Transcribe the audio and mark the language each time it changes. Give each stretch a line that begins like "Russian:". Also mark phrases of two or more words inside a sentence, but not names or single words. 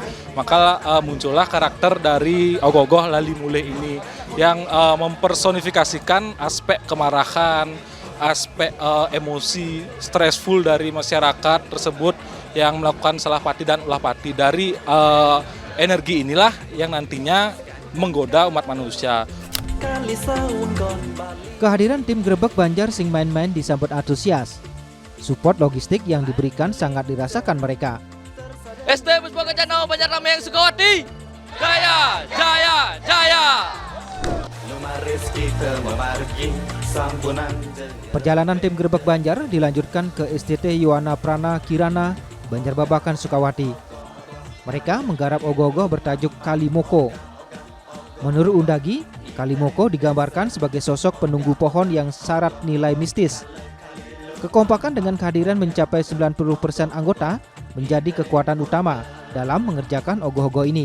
Indonesian: Maka muncullah karakter dari ogoh-ogoh Lali Muleh ini yang mempersonifikasikan aspek kemarahan, aspek emosi, stressful dari masyarakat tersebut yang melakukan salah pati dan ulah pati. Dari energi inilah yang nantinya menggoda umat manusia. Kehadiran tim Grebek Banjar Sing Main-Main disambut antusias. Support logistik yang diberikan sangat dirasakan mereka. SD Puspa Kencana Banjar Ramai yang Sukawati. Jaya, jaya, jaya. Numaris kita memargi sampunan Perjalanan tim Grebek Banjar dilanjutkan ke STT Yuwana Prana Kirana, Banjarbabakan Sukawati. Mereka menggarap ogoh-ogoh bertajuk Kalimoko. Menurut Undagi, Kalimoko digambarkan sebagai sosok penunggu pohon yang syarat nilai mistis. Kekompakan dengan kehadiran mencapai 90% anggota menjadi kekuatan utama dalam mengerjakan ogoh-ogoh ini.